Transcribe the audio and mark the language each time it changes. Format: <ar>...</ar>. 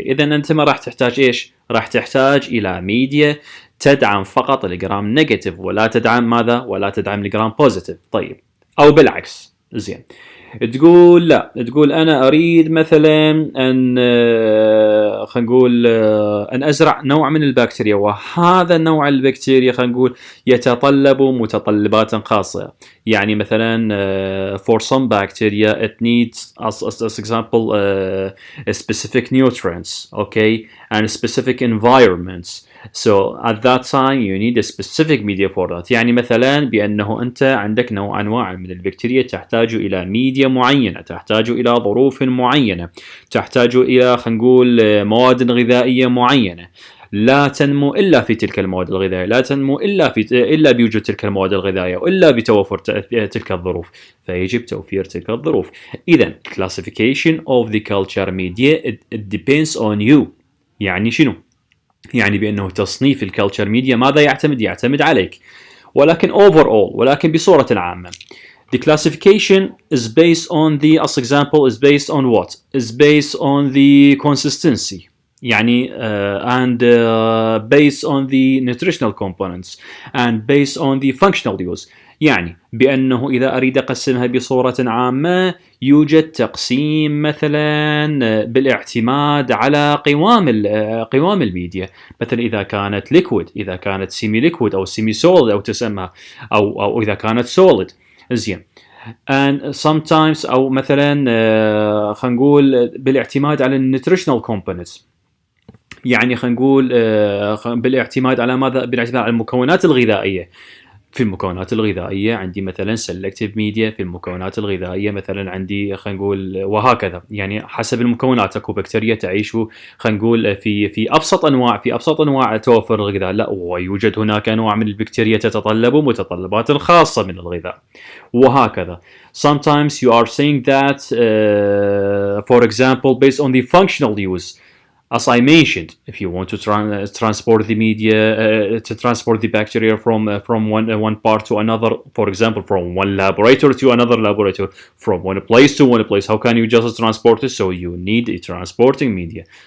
<ar>إذا أنت ما راح تحتاج إيش؟ راح تحتاج إلى ميديا تدعم فقط الجرام نيجاتيف ولا تدعم ماذا؟ ولا تدعم الجرام بوزيتيف. طيب، أو بالعكس زين. تقول لا، تقول أنا أريد مثلا أن خلينا نقول أن أزرع نوع من البكتيريا، وهذا النوع البكتيريا خلينا نقول يتطلب متطلبات خاصة. يعني مثلا</ar> <en>for some bacteria it needs as example specific nutrients, okay, and specific environments. So at that time you need a specific media for that.</en> <ar>يعني مثلا بأنه أنت عندك أنواع من البكتيريا تحتاج إلى ميديا معينة، تحتاج إلى ظروف معينة، تحتاج إلى خلينا نقول مواد غذائية معينة، لا تنمو إلا في تلك المواد الغذائية، لا تنمو إلا بوجود تلك المواد الغذائية، وإلا بتوفر تلك الظروف، فيجب توفير تلك الظروف. إذا</ar> <en>classification of the culture media it depends on you.</en> <ar>يعني شنو؟ يعني بأنه تصنيف الكالتشر ميديا ماذا يعتمد؟ يعتمد عليك. ولكن</ar> <en>overall،</en> <ar>ولكن بصورة عامة.</ar> <en>The classification is based on the, as example, is based on what? Is based on the consistency.</en> <ar>يعني</ar> <en>and based on the nutritional components and based on the functional use.</en> <ar>يعني بأنه إذا أريد أقسمها بصورة عامة يوجد تقسيم مثلا بالاعتماد على قوام الميديا. مثلا إذا كانت liquid، إذا كانت semi liquid أو semi solid أو تسمى أو إذا كانت solid. زين.</ar> <en>and sometimes</en> <ar>أو مثلا خلينا نقول بالاعتماد على nutritional components. يعني خلينا نقول بالاعتماد على ماذا؟ بالاعتماد على المكونات الغذائية. في المكونات الغذائية عندي مثلا selective media، في المكونات الغذائية مثلا عندي خلينا نقول وهكذا. يعني حسب المكونات اكو بكتيريا تعيش خلينا نقول في ابسط انواع توفر الغذاء، لا ويوجد هناك انواع من البكتيريا تتطلب متطلبات خاصة من الغذاء وهكذا.</ar> <en>Sometimes you are saying that for example based on the functional use. As I mentioned, if you want to transport the media, to transport the bacteria from one part to another, for example, from one laboratory to another laboratory, from one place to one place, how can you just transport it? So you need a transporting media.</en>